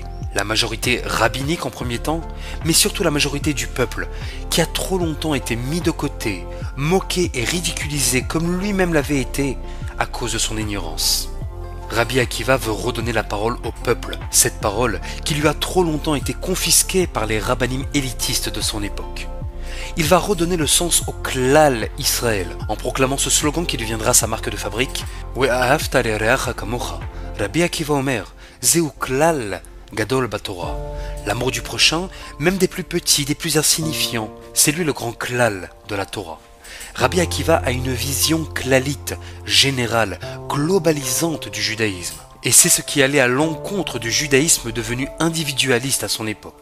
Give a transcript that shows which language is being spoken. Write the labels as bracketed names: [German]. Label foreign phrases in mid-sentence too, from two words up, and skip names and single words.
[French] La majorité rabbinique en premier temps, mais surtout la majorité du peuple, qui a trop longtemps été mis de côté, moqué et ridiculisé comme lui-même l'avait été à cause de son ignorance. Rabbi Akiva veut redonner la parole au peuple, cette parole qui lui a trop longtemps été confisquée par les rabbinim élitistes de son époque. Il va redonner le sens au [Hebrew] כלל ישראל, [French] en proclamant ce slogan qui deviendra sa marque de fabrique. [Hebrew] ואהבת לרעך כמוך רבי עקיבא אומר זה כלל גדול בתורה. [French] L'amour du prochain, même des plus petits, des plus insignifiants, c'est lui le grand klal de la Torah. Rabbi Akiva a une vision klalite, générale, globalisante du judaïsme. Et c'est ce qui allait à l'encontre du judaïsme devenu individualiste à son époque.